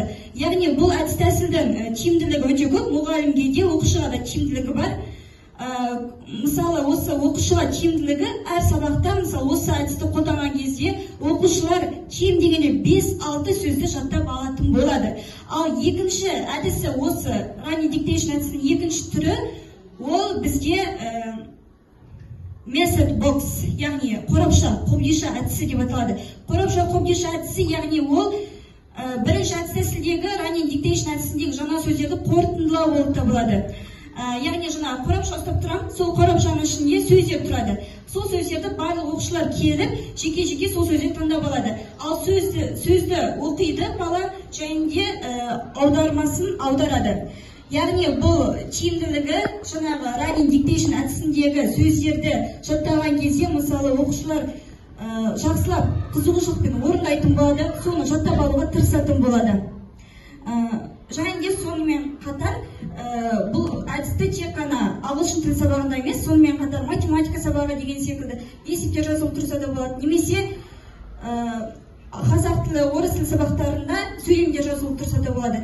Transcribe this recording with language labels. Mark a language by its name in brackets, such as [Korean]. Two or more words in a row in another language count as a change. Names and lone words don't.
[Kazakh] Яғни бұл әдіс тәсілдің тиімділігі өте көп, мұғалімге де, оқушыға да тиімділігі бар. Мысалы, осы оқушыға тиімділігі әр сабақта, мысалы, осы әдісті қолданған кезде оқушылар кем дегенде 5-6 сөзді жаттап алатын болады. Ал екінші әдісі, осы [English] running dictation [Kazakh] әдісінің екінші түрі, ол бізге [English] method box, [Kazakh] яғни қорапша, қобдиша әдісі деп аталады. Қорапша, қобдиша әдісі, яғни ол бірінші әдіс тәсілдегі [English] running dictation [Kazakh] әдісіндегі жаңа сөздерді қорытындылау болып табылады. Яғни жаңа қорапша ұстап тұрам, сол қорапшаның ішінде сөздер тұрады. Сол сөздерді барлық оқушылар келіп, жеке-жеке сол сөздерді таңдап алады. Ал сөзді оқиды бала және аудармасын аударады. Яғни бұл тиімділігі жаңағы [English] running dictation [Kazakh] әдісіндегі сөздерді жаттаған кезде, мысалы, оқушылар жақсылап қызығушылықпен орындайтын болады, соны жаттап алуға тырысатын болады. Және де сонымен қатар бұл әдісті тек қана ағылшын тілі сабағында емес, сонымен қатар математика сабағы деген секілді есептер жазылып тұрса да болады, немесе қазақ тілі, орыс тілі сабақтарында сөйлемдер жазылып тұрса да болады.